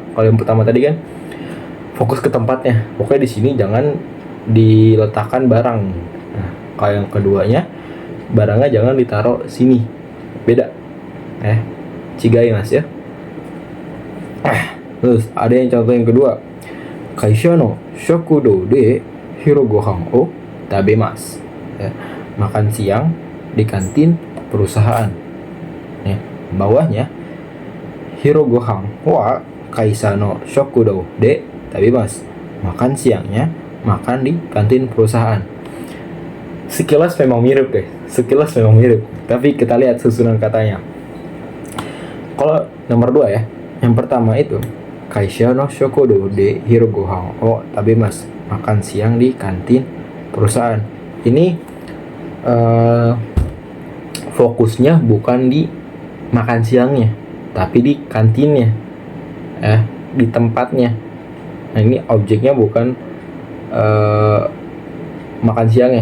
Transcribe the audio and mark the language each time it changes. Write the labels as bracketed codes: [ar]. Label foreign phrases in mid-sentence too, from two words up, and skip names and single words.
[id] Kalau yang pertama tadi kan fokus ke tempatnya, pokoknya di sini jangan diletakkan barang. Nah, kalau yang keduanya barangnya jangan ditaruh sini. Beda [ja] 違います [id] ya. Terus ada yang contoh yang kedua, [ja] 会社の食堂で昼ご飯を食べます ya, [id] makan siang di kantin perusahaan ya. [ja] Bawahnya 昼ご飯は会社の食堂で食べます, [id] makan siangnya makan di kantin perusahaan. Sekilas memang mirip deh, tapi kita lihat susunan katanya. Kalau nomor 2 ya, yang pertama itu [ja] 会社の食堂で昼ご飯を食べます, [id] makan siang di kantin perusahaan. Ini fokusnya bukan di makan siangnya, tapi di kantinnya di tempatnya. Nah, ini objeknya bukan makan siangnya.